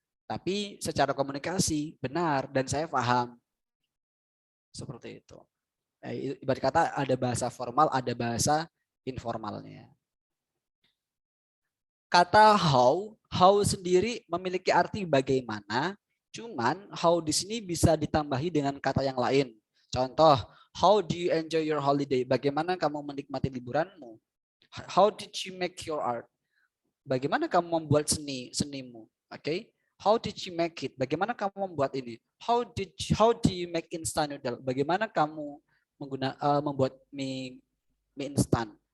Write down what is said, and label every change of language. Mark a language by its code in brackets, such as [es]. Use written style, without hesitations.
[id] Tapi secara komunikasi benar dan saya paham. Seperti itu. Ibarat kata ada bahasa formal, ada bahasa informalnya. Kata how sendiri memiliki arti bagaimana, cuman how di sini bisa ditambahi dengan kata yang lain. [en] Contoh, how do you enjoy your holiday? [id] Bagaimana kamu menikmati liburanmu? [en] How did you make your art? [id] Bagaimana kamu membuat senimu? Oke. [en] Okay? How did you make it? [id] Bagaimana kamu membuat ini? [en] How do you make instant noodle? [id] Bagaimana kamu membuat mie instan?